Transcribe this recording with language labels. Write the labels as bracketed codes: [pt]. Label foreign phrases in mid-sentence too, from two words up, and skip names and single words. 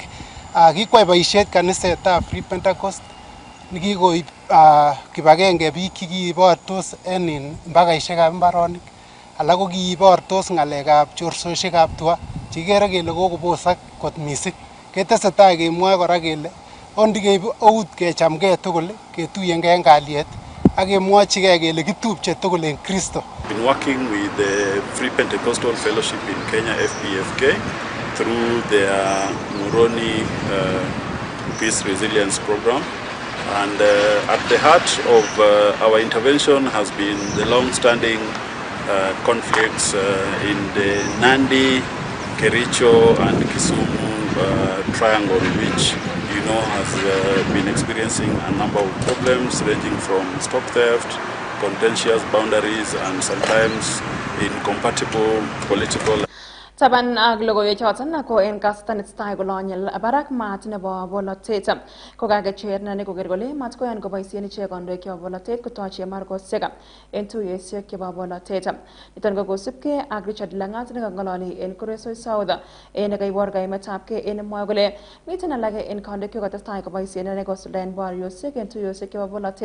[kln] Kikwai boisiet kanisetab Free Pentecost nikikoib kibagenge biik chekibortos en mbakaisiekab mbaronik, alak ko kibortos ng'alekab chorsosiekab tuga chekikere kele kokobosak kot missing. Ketesetai kemwoe kora kele ondikeib eut kechamgei tugul ketuyengei en kalyet ak kemwochigei kele kitupche tugul en Kristo. [en] Been working with the Free Pentecostal Fellowship in Kenya, FPFK, through their Muroni Peace Resilience Program. And at the heart of our intervention has been the long-standing conflicts in the Nandi, Kericho and Kisumu triangle, which has been experiencing a number of problems ranging from stock theft, contentious boundaries and sometimes incompatible political. [kln] Taban ak logoiwek choton ko en kasarta netesetai kolonyel barak maat nebo bolotet ko kakecher ne koker kole mat koyan koboisien ichek kandoik chebo bolotet kotochi margosiek en tuyosiek chebo bolotet. Niton ko kosubkei ak Richard Langat nekang'ololi en Kuresoi South en nekaibor kaimetabgei en mwoe kole miten alake en kandoik chekotestai koboisien ane kosuldaen boriosiek en tuyosiek chebo bolotet.